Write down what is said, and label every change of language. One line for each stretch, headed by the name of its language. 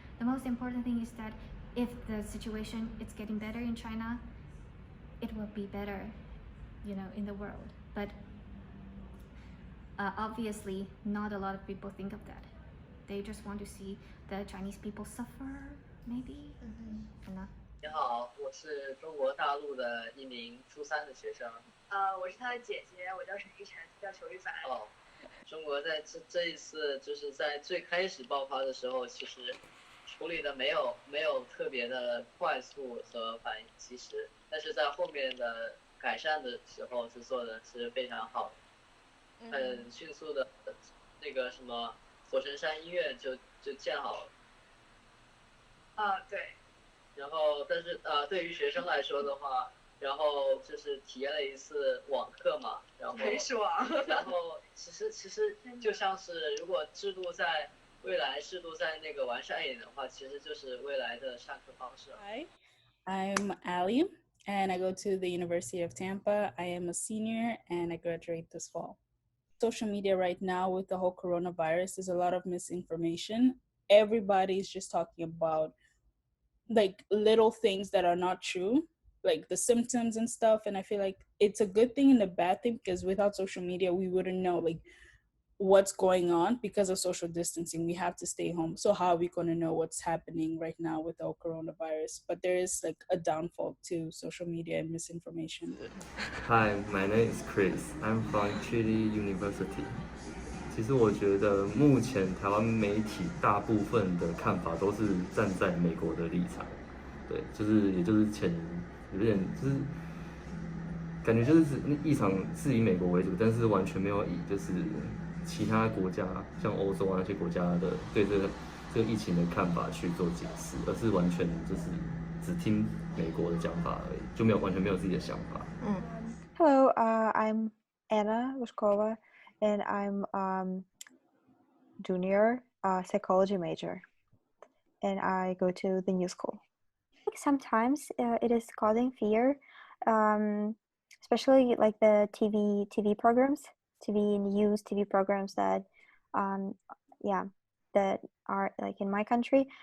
English: The most important thing is that if the situation is getting better in China, it will be better, in the world. But obviously, not a lot of people think of that. They just want to see the Chinese people suffer, maybe. Mm-hmm.
Chinese: 你好，我是中国大陆的一名初3的学生。我是他的姐姐，我叫陈依晨，叫裘玉凡。哦，中国在这一次就是在最开始爆发的时候，其实处理的没有特别的快速和反应及时，但是在后面的改善的时候是做的是非常好的，很迅速的，那个什么火神山医院就建好了。对。然后，但是对于学生来说的话，然后就是体验了一次网课嘛，然后很爽。然后其实就像是如果未来制度在那个完善一点的话，其实就是未来的上课方式。
English: Hi, I'm Ali, and I go to the University of Tampa. I am a senior, and I graduate this fall. Social media right now with the whole coronavirus, there's a lot of misinformation. Everybody's just talking about like little things that are not true, like the symptoms and stuff. And I feel like it's a good thing and a bad thing, because without social media, we wouldn't know like what's going on because of social distancing. We have to stay home. So how are we going to know what's happening right now with the coronavirus? But there is like a downfall to social media and misinformation. Hi, my name is Chris. I'm from Chile University.
Chinese: 其实我觉得目前台湾媒体大部分的看法都是站在美国的立场，对，也就是有点就是感觉就是立场是以美国为主，但是完全没有以就是其他国家像欧洲啊那些国家的对这个疫情的看法去做解释，而是完全就是只听美国的讲法而已，就完全没有自己的想法。
English: Hello, I'm Anna Ruskova, and I'm junior psychology major, and I go to the new school. Sometimes it is causing fear, especially like the TV programs, TV news, TV programs that, that are like in my country.